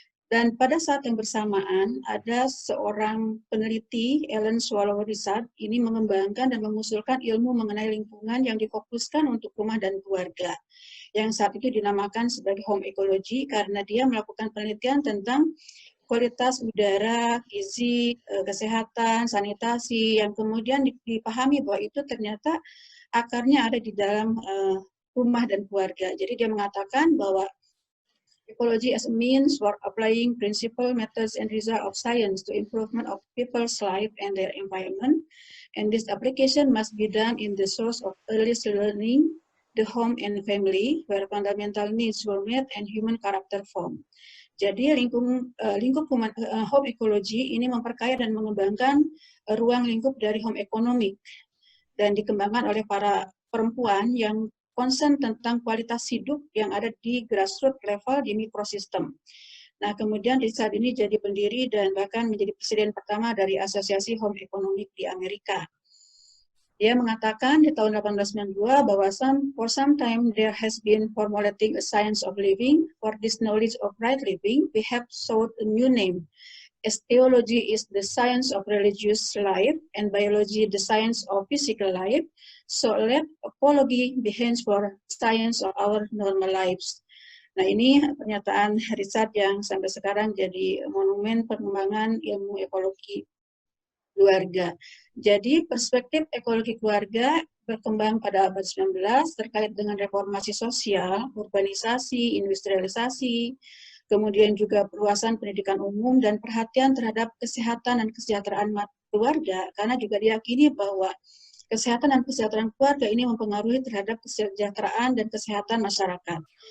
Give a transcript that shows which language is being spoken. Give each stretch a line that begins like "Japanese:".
Indonesian: Dan pada saat yang bersamaan, ada seorang peneliti, Ellen Swallow Richard, ini mengembangkan dan mengusulkan ilmu mengenai lingkungan yang difokuskan untuk rumah dan keluarga, yang saat itu dinamakan sebagai home ecology, karena dia melakukan penelitian tentang kualitas udara, gizi, kesehatan, sanitasi, yang kemudian dipahami bahwa itu ternyata akarnya ada di dalam rumah dan keluarga. Jadi dia mengatakan bahwa
English: ecology as a means for applying principle, methods, and results of science to improvement of people's life and their environment. And this application must be done in the source of earliest learning, the home and family, where fundamental needs were met and human character formed.
Indonesian: Jadi lingkup home ecology ini memperkaya dan mengembangkan ruang lingkup dari home economic dan dikembangkan oleh para perempuan yang concern tentang kualitas hidup yang ada di grassroots level di mikrosistem. Nah, kemudian saat ini jadi pendiri dan bahkan menjadi presiden pertama dari Asosiasi Home Economic di Amerika. Dia mengatakan di tahun 1892 bahwa
English: for some time there has been formulating a science of living. For this knowledge of right living, we have sought a new name. As theology is the science of religious life and biology the science of physical life, so let ecology be hence for science of our normal lives.
Indonesian: Nah, ini pernyataan Richard yang sampai sekarang jadi monumen pengembangan ilmu ekologi keluarga. Jadi perspektif ekologi keluarga berkembang pada abad 19 terkait dengan reformasi sosial, urbanisasi, industrialisasi, kemudian juga perluasan pendidikan umum dan perhatian terhadap kesehatan dan kesejahteraan keluarga, karena juga diyakini bahwa kesehatan dan kesejahteraan keluarga ini mempengaruhi terhadap kesejahteraan dan kesehatan masyarakat.